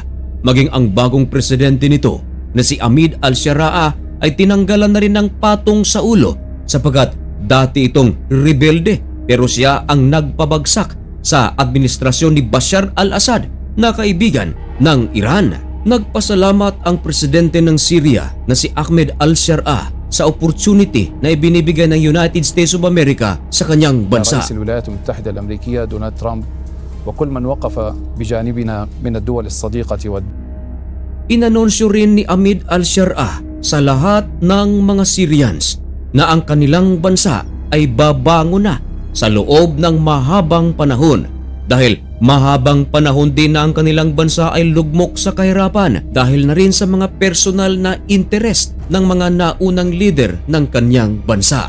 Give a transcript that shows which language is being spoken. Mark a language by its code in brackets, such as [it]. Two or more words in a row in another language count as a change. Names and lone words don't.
[tl] Maging ang bagong presidente nito na si Ahmed al-Sharaa ay tinanggalan na rin ng patong sa ulo sapagkat dati itong rebelde pero siya ang nagpabagsak sa administrasyon ni Bashar al-Assad na kaibigan ng Iran. Nagpasalamat ang presidente ng Syria na si Ahmed al-Sharaa sa opportunity na ibinibigay ng United States of America sa kanyang bansa. [ar] رئيس الولايات المتحدة الأمريكية دونالد ترامب وكل من وقف بجانبنا من الدول الصديقة [tl] Inanunsyo rin ni Ahmed al-Sharaa sa lahat ng mga Syrians na ang kanilang bansa ay babango na sa loob ng mahabang panahon dahil mahabang panahon din na ang kanilang bansa ay lugmok sa kahirapan dahil na rin sa mga personal na interest ng mga naunang leader ng kanyang bansa.